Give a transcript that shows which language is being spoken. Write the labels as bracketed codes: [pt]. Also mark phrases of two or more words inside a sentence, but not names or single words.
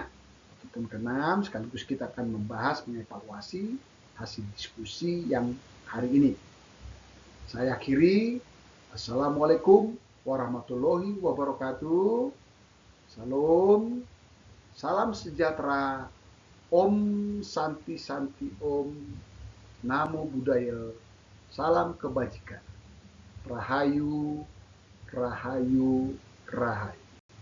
[id] Ataupun keenam, sekaligus kita akan membahas mengevaluasi hasil diskusi yang hari ini. Saya akhiri. [ar] السلام عليكم ورحمة الله وبركاته. [id] Salam, salam sejahtera. [sa] Om Santi Santi Om. [pi] Namo Buddhaya. [id] Salam kebajikan. Rahayu, Rahayu, Rahayu.